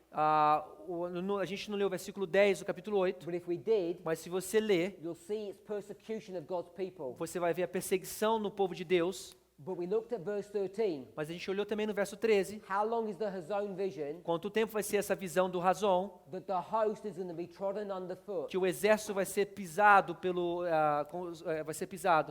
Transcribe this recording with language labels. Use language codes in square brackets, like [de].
[pt] A gente não leu o versículo 10 do capítulo 8, [en] but if we did, [pt] mas se você ler, [en] you'll see it's persecution of God's people. [pt] você vai ver a perseguição no povo de Deus. [en] But we looked at verse 13. [pt] Mas a gente olhou também no verso 13, [en] How long is the hazon vision [pt] quanto tempo vai ser essa visão do razão, [en] that the host is going to be trodden underfoot? [pt] que o exército vai ser pisado vai ser pisado,